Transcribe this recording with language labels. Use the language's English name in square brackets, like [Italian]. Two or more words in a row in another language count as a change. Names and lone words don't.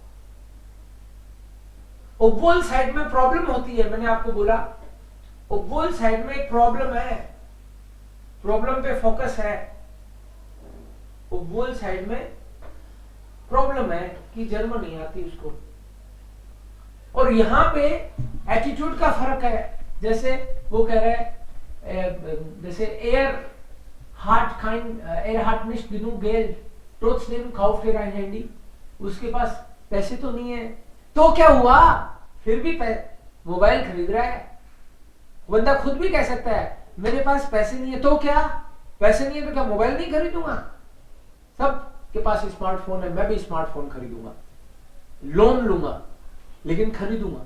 [Hindi] ओबोल साइड में प्रॉब्लम होती है, मैंने आपको बोला ओबोल साइड में एक प्रॉब्लम है, प्रॉब्लम पे फोकस है. ओबोल साइड में प्रॉब्लम है कि जर्मन नहीं आती उसको. और यहां पे एटीट्यूड का फर्क है. जैसे वो कह रहा है, जैसे [German] er hat nicht genug Geld, trotzdem kauft er ein Handy. [Hindi] उसके पास पैसे तो नहीं है, तो क्या हुआ, फिर भी मोबाइल खरीद रहा है. बंदा खुद भी कह सकता है मेरे पास पैसे नहीं है, तो क्या, पैसे नहीं है तो क्या मोबाइल नहीं खरीदूंगा? सब के पास स्मार्टफोन है, मैं भी स्मार्टफोन खरीदूंगा, लोन लूंगा, लेकिन खरीदूंगा.